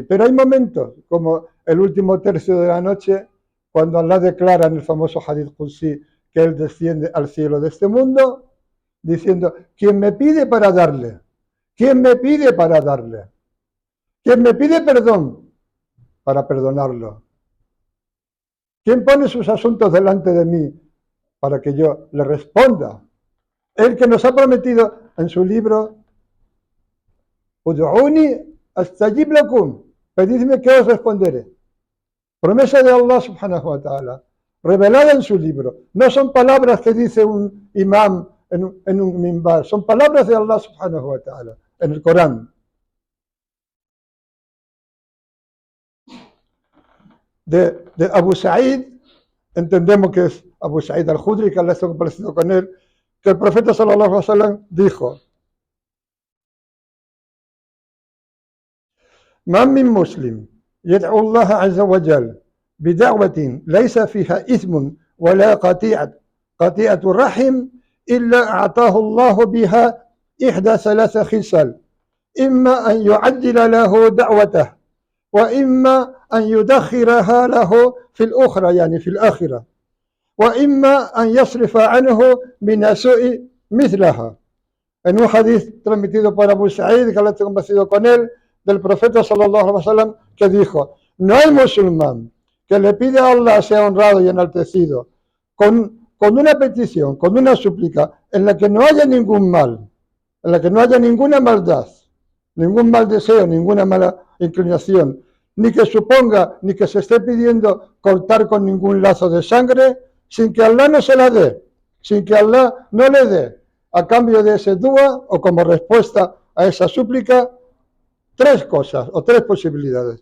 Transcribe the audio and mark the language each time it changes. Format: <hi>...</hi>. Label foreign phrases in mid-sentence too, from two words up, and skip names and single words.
<es>Pero hay momentos, como el último tercio de la noche, cuando Allah declara en el famoso</es> <ar>حديث قدسي</ar> <es>que Él desciende al cielo de este mundo, diciendo: quien me pide para darle, quien me pide para darle, quien me pide perdón, para perdonarlo? ¿Quién pone sus asuntos delante de mí para que yo le responda? El que nos ha prometido en su libro,</es> <ar>ادعوني أستجب لكم,</ar> <es>pedidme que os responderé. Promesa de Allah</es> <ar>سبحانه وتعالى,</ar> <es>revelada en su libro. No son palabras que dice un imam en un minbar, son palabras de Allah</es> <ar>سبحانه وتعالى,</ar> <es>en el Corán. De Abu Sa'id, entendemos que es Abu Sa'id al-Khudri, que Allah está complacido con él, que el profeta</es> <ar>صلى الله عليه وسلم</ar> <es>dijo:</es> <ar>ما من مسلم يدعو الله عز وجل بدعوة ليس فيها إثم ولا قطيعة رحم إلا أعطاه الله بها إحدى ثلاث خصال: إما أن يعجل له دعوته، وإما أن يدخرها له في الأخرى يعني في الآخرة، وإما أن يصرف عنه من سوء مثلها.</ar> <es>En un hadith transmitido por Abu Sa'id, que Allah esté complacido con él, del profeta</es> <ar>صلى الله عليه وسلم,</ar> <es>que dijo: no hay musulmán que le pide a Allah sea honrado y enaltecido con una petición, con una súplica en la que no haya ningún mal, en la que no haya ninguna maldad, ningún mal deseo, ninguna mala inclinación, ni que suponga, ni que se esté pidiendo cortar con ningún lazo de sangre, sin que Allah no se la dé, sin que Allah no le dé, a cambio de ese dua o como respuesta a esa súplica, tres cosas o tres posibilidades.</es>